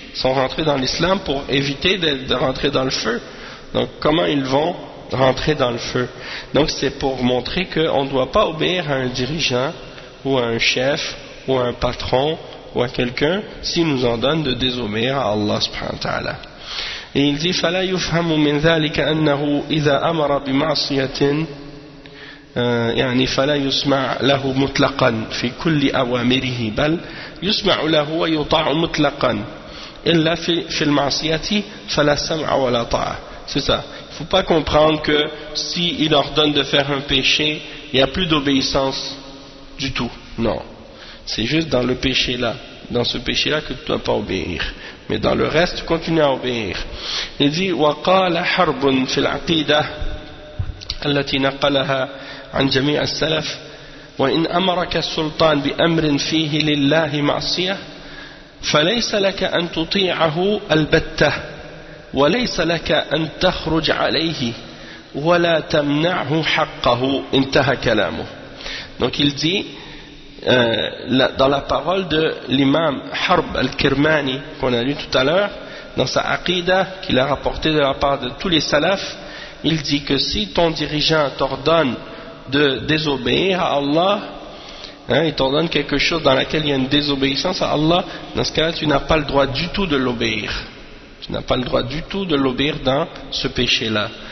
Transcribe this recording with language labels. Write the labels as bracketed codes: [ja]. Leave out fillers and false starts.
[fr] Ils sont rentrés dans l'islam pour éviter de rentrer dans le feu. Donc comment ils vont rentrer dans le feu? Donc c'est pour montrer qu'on ne doit pas obéir à un dirigeant ou à un chef ou à un patron ou à quelqu'un s'il nous ordonne de désobéir à Allah subhanahu wa ta'ala. Et il dit [ar] « فَلَا يُفْهَمُ مِنْ ذَلِكَ أَنَّهُ إِذَا أَمَرَ بِمَعْصِيَةٍ » يعني فلا يسمع له مطلقا في كل أوامره بل يسمع له ويطاع مطلقا إلا في المعصية فلا سمع ولا طاعة. [fr] C'est ça. Il ne faut pas comprendre que s'il ordonne de faire un péché, il n'y a plus d'obéissance du tout. Non. C'est juste dans le péché là, dans ce péché là que tu ne dois pas obéir. Mais dans le reste, tu continues à obéir. Il dit [ar] وقال حرب في العقيدة التي نقلها عن جميع السلف وإن أمرك السلطان بأمر فيه لله معصية فليس لك أن تطيعه البتة وليس لك أن تخرج عليه ولا تمنعه حقه. انتهى كلامه. [fr] Donc il dit dans la parole de l'imam Harb al-Kirmani qu'on a lu tout à l'heure dans sa aqidah qu'il a rapporté de la part de tous les salafs, il dit que si ton dirigeant t'ordonne de désobéir à Allah, hein, il t'ordonne quelque chose dans laquelle il y a une désobéissance à Allah, dans ce cas-là, tu n'as pas le droit du tout de l'obéir. Tu n'as pas le droit du tout de l'obéir dans ce péché-là.